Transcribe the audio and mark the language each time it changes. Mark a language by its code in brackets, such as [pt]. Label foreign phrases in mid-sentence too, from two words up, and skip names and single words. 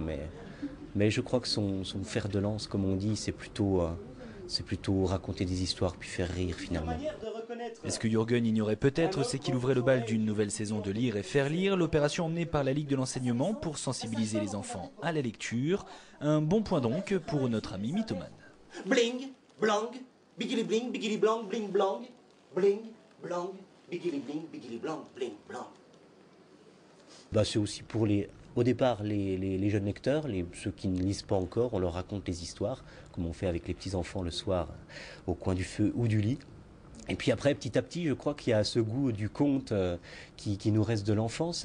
[fr] Mais je crois que son fer de lance, comme on dit, c'est plutôt raconter des histoires puis faire rire finalement. Et ce que Jürgen ignorait peut-être, c'est qu'il ouvrait le bal d'une nouvelle saison de Lire et faire lire, l'opération emmenée par la Ligue de l'enseignement pour sensibiliser les enfants à la lecture. Un bon point donc pour notre ami mythomane. Bling, blang, bigili bling, bigili blang, bling blang, bling, blang, bigili bling, bigili blang, bling blang. C'est aussi pour au départ les jeunes lecteurs, ceux qui ne lisent pas encore, on leur raconte les histoires, comme on fait avec les petits-enfants le soir au coin du feu ou du lit. Et puis après, petit à petit, je crois qu'il y a ce goût du conte qui nous reste de l'enfance.